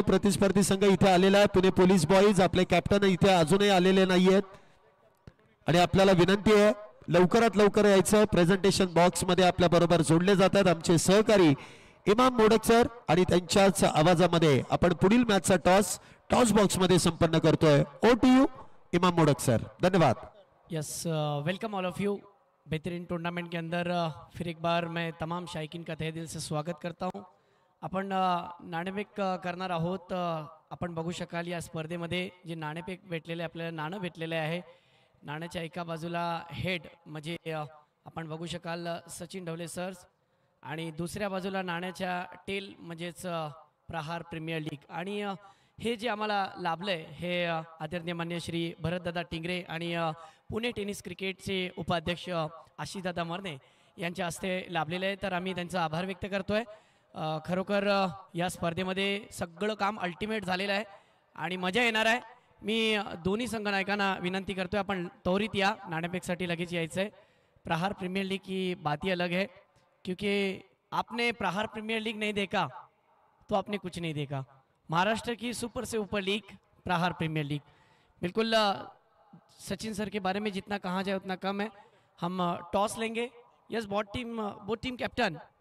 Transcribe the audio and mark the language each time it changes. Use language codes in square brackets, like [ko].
[mr] प्रतिस्पर्धी संघ इथे आलेला आहे. पुणे पोलीस बॉईज, आपले कॅप्टन इथे अजूनही आलेले नाहीयेत आणि आपल्याला विनंती आहे लवकरात लवकर यायचं. प्रेझेंटेशन बॉक्स मध्ये आपल्या बरोबर जोडले जातात आमचे सहकारी इमाम मोडक सर आणि त्यांच्याच आवाजामध्ये आपण पुढील मॅचचा टॉस बॉक्स मध्ये संपन्न करतोय. [en] Over to you Imam Modak sir. [mr] धन्यवाद. [en] Yes, welcome all of you. [hi] बेहतरीन टूर्नामेंट के अंदर फिर एक बार मैं तमाम शायकीन का तहे दिल से स्वागत करता हूं. [mr] आपण नाणेफेक करणार आहोत. आपण बघू शकाल या स्पर्धेमध्ये जे नाणेफेक भेटलेले आपल्याला नाणं भेटलेले आहे. नाण्याच्या एका बाजूला हेड म्हणजे आपण बघू शकाल सचिन ढवले सर्स आणि दुसऱ्या बाजूला नाण्याच्या टेल म्हणजेच प्रहार प्रीमियर लीग. आणि हे जे आम्हाला लाभलंय हे आदरणीय मान्य श्री भरतदादा टिंगरे आणि पुणे टेनिस क्रिकेटचे उपाध्यक्ष आशिषदादा मरणे यांच्या हस्ते लाभलेले आहे. तर आम्ही त्यांचा आभार व्यक्त करतोय. खरोखर या स्पर्धेमध्ये सगळं काम अल्टिमेट झालेलं आहे आणि मजा येणार आहे. मी दोन्ही संघनायकांना विनंती करतोय आपण त्वरित या. नाणेफेकसाठी लगेच यायचं आहे. [hi] प्रहार प्रीमियर लीग की बात ही अलग है क्योंकि आपने प्रहार प्रीमियर लीग नहीं देखा तो आपने कुछ नहीं देखा. महाराष्ट्र की सुपर से ऊपर लीग प्रहार प्रीमियर लीग. बिल्कुल सचिन सर के बारे में जितना कहा जाए उतना कम है. हम टॉस लेंगे. [en] Yes, both team captain.